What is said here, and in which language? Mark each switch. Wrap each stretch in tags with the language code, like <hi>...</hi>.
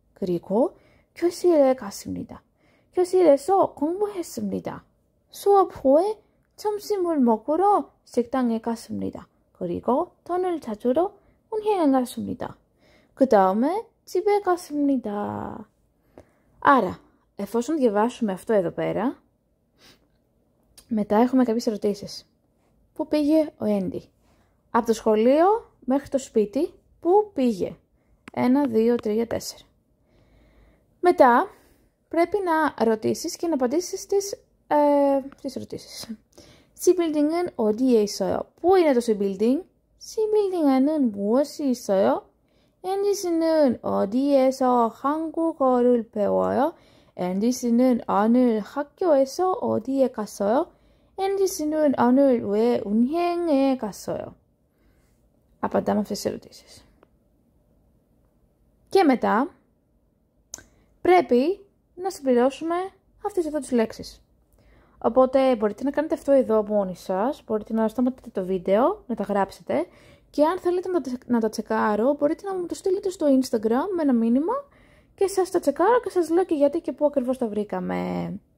<ko>그리고 교실에 갔습니다. 교실에서 공부했습니다. 수업 후에 점심을 먹으러 식당에 갔습니다. 그리고 돈을 찾으러 은행에 갔습니다. 그 다음에 집에 갔습니다.</ko> <el>Άρα, εφόσον διαβάσουμε αυτό εδώ πέρα, μετά έχουμε κάποιες ερωτήσεις. Πού πήγε ο Έντι? Από το σχολείο μέχρι το σπίτι, πού πήγε? 1, 2, 3, 4. Μετά πρέπει να ρωτήσεις και να απαντήσεις στις ερωτήσεις.</el> <ko>C빌딩은 어디에 있어요?</ko> <el>πού είναι το C빌딩?</el> <ko>C빌딩에는 무엇이 있어요? 앤디 씨는 어디에서 한국어를 배워요? 앤디 씨는 오늘 학교에서 어디에 갔어요? 앤디 씨는 오늘 왜 은행에 갔어요?</ko> <el>Απαντάμε αυτές τις ερωτήσεις. Και μετά πρέπει να συμπληρώσουμε αυτές εδώ τις λέξεις. Οπότε μπορείτε να κάνετε αυτό εδώ μόνοι σας, μπορείτε να σταματήσετε το βίντεο, να τα γράψετε και αν θέλετε να τα τσεκάρω μπορείτε να μου το στείλετε στο Instagram με ένα μήνυμα και σας τα τσεκάρω και σας λέω και γιατί και πού ακριβώς τα βρήκαμε.</el>